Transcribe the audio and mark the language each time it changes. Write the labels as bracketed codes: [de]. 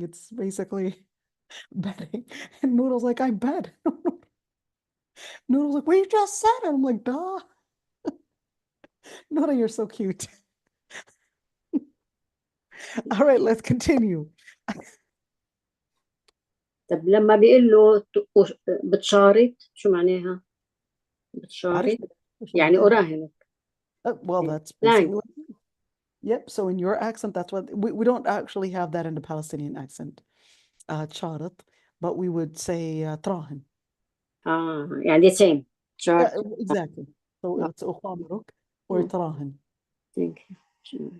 [en] It's basically betting. And Noodle's like, I bet. Noodle's like, well, you just said it. I'm like, duh. Noodle, you're so cute. All right, let's continue. [ar] طب لما بيقول له بتشارط شو معناها؟ بتشارط يعني أراهنك. [en] Well, that's Slang. basically yep. So in your accent, that's what we don't actually have that in the Palestinian accent, charat, but we would say trahin. يعني the same. Exactly. So it's uqamiruk or trahin. Thank you.